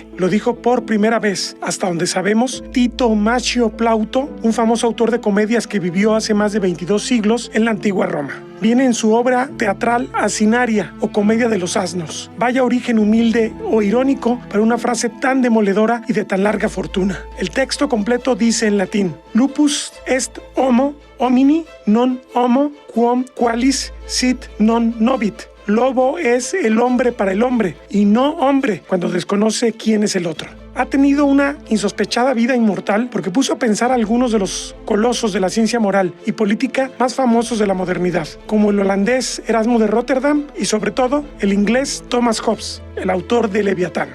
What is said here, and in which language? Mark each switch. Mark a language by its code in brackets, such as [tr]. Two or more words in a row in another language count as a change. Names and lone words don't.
[es] Lo dijo por primera vez, hasta donde sabemos, Tito Machio Plauto, un famoso autor de comedias que vivió hace más de 22 siglos en la antigua Roma. Viene en su obra teatral Asinaria o Comedia de los Asnos. Vaya origen humilde o irónico para una frase tan demoledora y de tan larga fortuna. El texto completo dice en latín: [la] Lupus est homo homini non homo quum qualis sit non nobit. [es] Lobo es el hombre para el hombre y no hombre cuando desconoce quién es el otro. Ha tenido una insospechada vida inmortal porque puso a pensar a algunos de los colosos de la ciencia moral y política más famosos de la modernidad, como el holandés Erasmo de Rotterdam y sobre todo el inglés Thomas Hobbes, el autor de Leviatán.